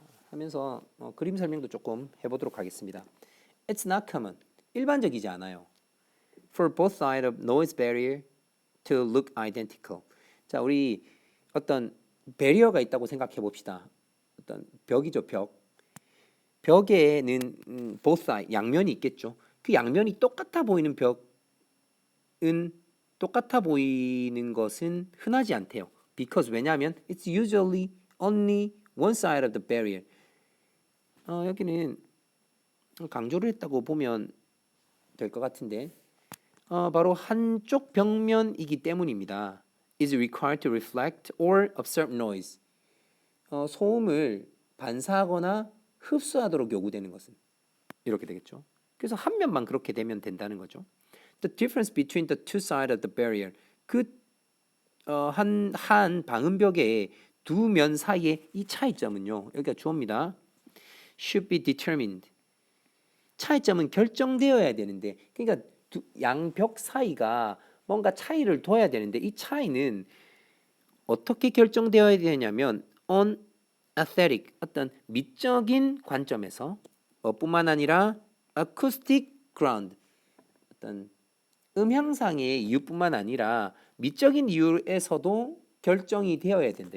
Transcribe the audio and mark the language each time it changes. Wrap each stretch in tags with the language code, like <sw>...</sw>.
<ko>하면서 그림 설명도 조금 해보도록 하겠습니다.</ko> <en>It's not common,</en> <ko>일반적이지 않아요.</ko> <en>For both sides of noise barrier to look identical.</en> <ko>자, 우리 어떤 배리어가 있다고 생각해 봅시다. 어떤 벽이죠, 벽. 벽에는 both side, 양면이 있겠죠. 그 양면이 똑같아 보이는 벽은 똑같아 보이는 것은 흔하지 않대요.</ko> <en>Because 왜냐하면 it's usually only one side of the barrier.</en> <ko>여기는 강조를 했다고 보면 될 것 같은데 바로 한쪽 벽면이기 때문입니다.</ko> <en>is required to reflect or absorb noise.</en> <ko>소음을 반사하거나 흡수하도록 요구되는 것은 이렇게 되겠죠. 그래서 한 면만 그렇게 되면 된다는 거죠.</ko> <en>The difference between the two sides of the barrier.</en> <ko>한 방음벽의 두 면 사이의 이 차이점은요. 여기가 주어입니다.</ko> <en>Should be determined.</en> <ko>차이점은 결정되어야 되는데, 그러니까 양벽 사이가 뭔가 차이를 둬야 되는데 이 차이는 어떻게 결정되어야 되냐면 on aesthetic, 어떤 미적인 관점에서 뿐만 아니라 acoustic ground, 어떤 음향상의 이유뿐만 아니라 미적인 이유에서도 결정이 되어야 된다.</ko>